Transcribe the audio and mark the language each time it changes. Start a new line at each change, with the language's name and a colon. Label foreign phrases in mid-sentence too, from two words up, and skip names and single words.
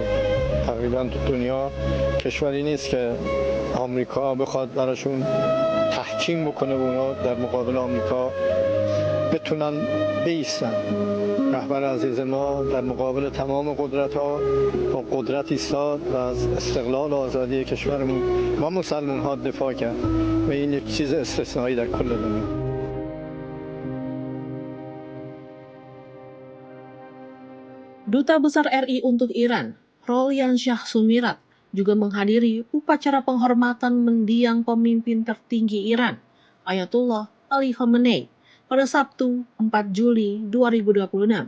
Persian: تقریبا تو دنیا کشوری نیست که آمریکا بخواد براشون تحکیم بکنه و اونا در مقابل آمریکا بتونن بایستن. رهبر عزیز ما در مقابل تمام قدرت ها با قدرت ایستاد و از استقلال و آزادی کشورمون و مسلمان ها دفاع کرد و این یک چیز استثنایی در کل دنیا.
Indonesian: Duta Besar RI untuk Iran, Rolian Shah Sumirat, juga menghadiri upacara penghormatan mendiang pemimpin tertinggi Iran, Ayatollah Ali Khamenei, pada Sabtu 4 Juli 2026.